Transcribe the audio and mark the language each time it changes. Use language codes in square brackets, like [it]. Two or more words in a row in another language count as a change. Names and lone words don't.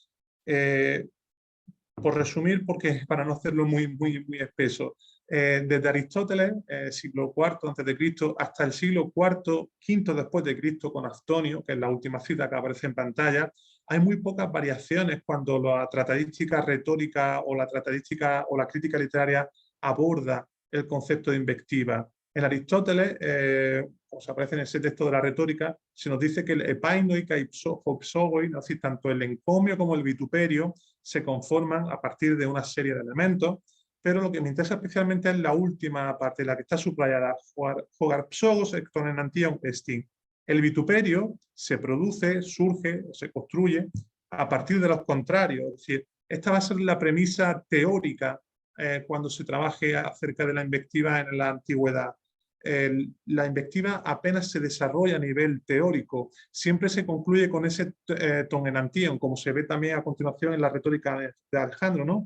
[es] Por resumir, porque para no hacerlo muy espeso, desde Aristóteles, siglo IV a.C., hasta el siglo IV, V después de Cristo, con Aftonio, que es la última cita que aparece en pantalla, hay muy pocas variaciones cuando la tratadística retórica o la tratadística o la crítica literaria aborda el concepto de invectiva. En Aristóteles, como aparece en ese texto de la retórica, se nos dice que el [el] ἔπαινοι καὶ ψόγοι, [es] ¿no? Es decir, tanto el encomio como el vituperio se conforman a partir de una serie de elementos, pero lo que me interesa especialmente es la última parte, la que está subrayada, [el] ὁ γὰρ ψόγος ἐκ τῶν ἐναντίων ἐστίν. [es] El vituperio se produce, surge, se construye a partir de los contrarios, es decir, esta va a ser la premisa teórica cuando se trabaje acerca de la invectiva en la antigüedad. la invectiva apenas se desarrolla a nivel teórico, siempre se concluye con ese [el] τῶν ἐναντίων, [es] como se ve también a continuación en la retórica de Alejandro, ¿no?